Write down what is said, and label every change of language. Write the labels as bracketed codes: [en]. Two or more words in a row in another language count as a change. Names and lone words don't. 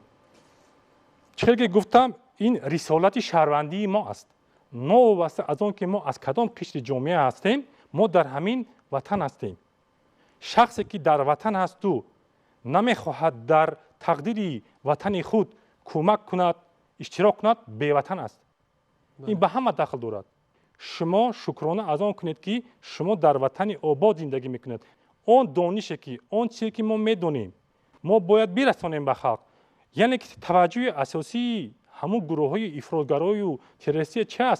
[tg] чхел ки гуфтам, ин рисолати шаҳрвандии мо аст. новобаста аз он ки мо аз кадом қишри ҷомеа ҳастем, мо дар ҳамин ватан ҳастем. шахсе ки дар ватан ҳасту намехоҳад дар тақдири ватани худ кӯмак кунад, иштирок кунад, беватан аст. [fa] این به همه دخل دارد. شما شکرانه از آن کنید که شما در وطن آباد زندگی میکنید. اون دانشی که اون چیزی که ما میدونیم ما باید برسانیم به خلق. یعنی که توجه اساسی همون گروه های افراطگرایی و تروریستی چه است؟